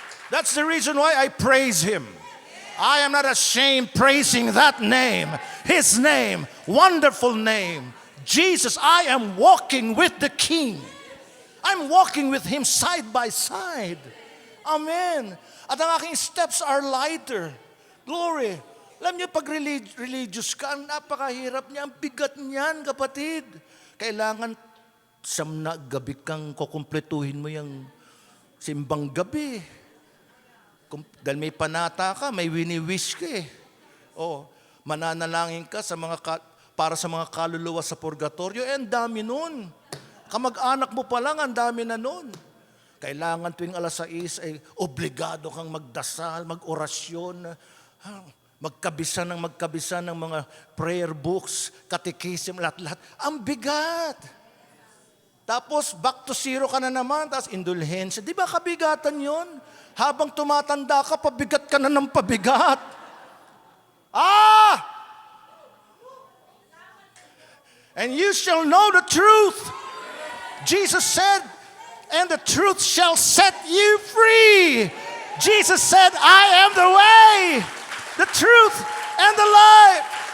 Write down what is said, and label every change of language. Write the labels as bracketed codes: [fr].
[en] That's the reason why I praise Him. I am not ashamed praising that name, His name, wonderful name. Jesus, I am walking with the King. I'm walking with Him side by side. Amen. [tl] At ang aking [en] steps are lighter. Glory. [tl] Alam niyo, pag religious ka, ang napakahirap niya. Ang bigat niyan, kapatid. Kailangan na gabi kang kukumpletuhin mo yung simbang gabi. Dahil may panata ka, may wini-wish ka eh. Mananalangin ka para sa mga kaluluwa sa purgatorio, ang dami nun. Kamag-anak mo pa lang, ang dami na nun. Kailangan tuwing alas 6 ay obligado kang magdasal, mag-orasyon, magkabisa ng mga prayer books, catechism, lahat-lahat. Ang bigat! Tapos, [en] back to zero [tl] ka na naman, tapos indulhensya. Di ba kabigatan yon? Habang tumatanda ka, pabigat ka na ng pabigat. [en] And you shall know the truth. Jesus said, and the truth shall set you free. Jesus said, I am the way, the truth, and the life.